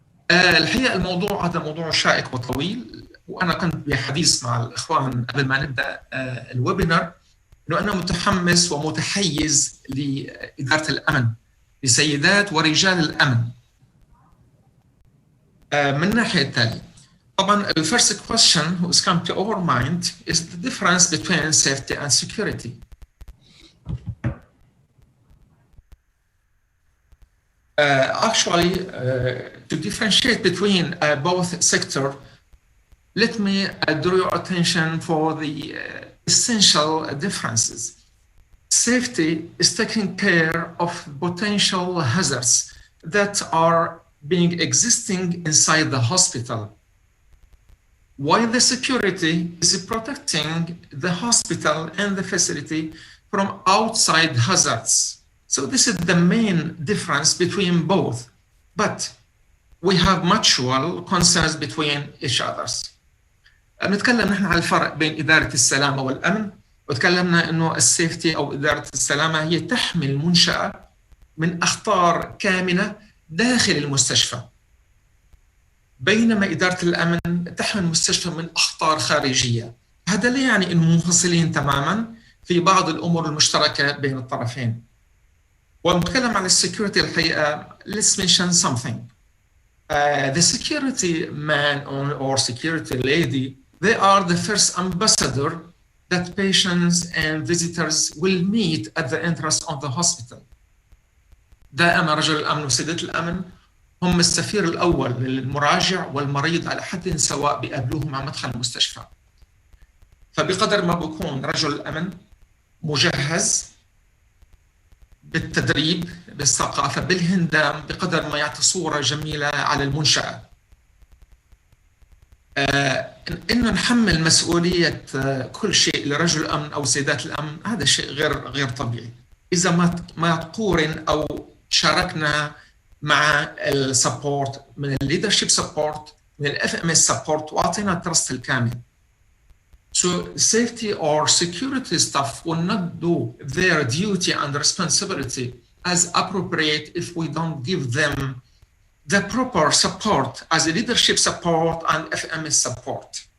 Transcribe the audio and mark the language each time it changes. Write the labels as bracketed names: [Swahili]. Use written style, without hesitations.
[Arabic] الحقيقة الموضوع هذا موضوع شائك وطويل، وأنا كنت بحديث مع الإخوان قبل ما نبدأ الويبينار إنه أنا متحمس ومتحيز لإدارة الأمن لسيدات ورجال الأمن. من الناحية التالية طبعا [English] the first question who has come to our mind is the difference between safety and security. To differentiate between both sectors, let me draw your attention for the essential differences. Safety is taking care of potential hazards that are being existing inside the hospital, while the security is protecting the hospital and the facility from outside hazards. So this is the main difference between both, but we have mutual concerns between each others. [Arabic] نتكلم نحن على الفرق بين إدارة السلامة والأمن، وتكلمنا إنه السيفتي أو إدارة السلامة هي تحمي المنشأة من أخطار كامنة داخل المستشفى، بينما إدارة الأمن تحمي المستشفى من أخطار خارجية. هذا لا يعني إنه منفصلين تماماً، في بعض الأمور المشتركة بين الطرفين. ونتكلم عن السكيورتي الحقيقة [English] let's mention something. The security man or security lady, they are the first ambassador that patients and visitors will meet at the entrance of the hospital. [Arabic] دائما رجل الأمن وسيدة الأمن هم السفير الأول للمراجع والمريض على حد سواء بيقابلوهم على مدخل المستشفى. فبقدر ما بيكون رجل الأمن مجهز بالتدريب بالثقافة بالهندام، بقدر ما يعطي صورة جميلة على المنشأة. إنه نحمل مسؤولية كل شيء لرجل الأمن أو سيدات الأمن، هذا شيء غير طبيعي. إذا ما تقورن أو شاركنا مع السبورت من الليدرشيب سبورت من FMS سبورت وأعطينا الترست الكامل. [English] So safety or security staff will not do their duty and responsibility as appropriate if we don't give them the proper support as a leadership support and FMS support.